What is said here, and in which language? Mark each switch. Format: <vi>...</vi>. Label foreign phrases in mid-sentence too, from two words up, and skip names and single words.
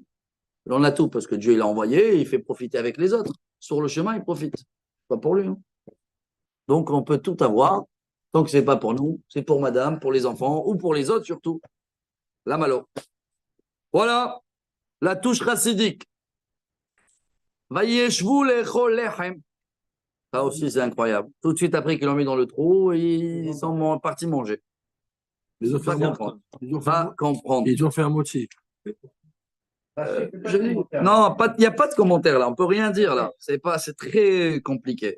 <fr>Il en a tout parce que Dieu, il l'a envoyé, il fait profiter avec les autres. Sur le chemin, il profite. Pas pour lui. Hein. Donc, on peut tout avoir. Tant que c'est pas pour nous, c'est pour madame, pour les enfants ou pour les autres surtout. La malo. Voilà la touche chassidique.</fr> <he>וישבו לאכל לחם.</he> <fr>Ça aussi, c'est incroyable. Tout de suite après qu'ils l'ont mis dans le trou, ils sont partis manger. Ils ont fait Va un comprendre. Ils ont fait Va comprendre. Ils ont fait un moitié. Non, il n'y a pas de commentaire là. On peut rien dire là. C'est très compliqué.</fr>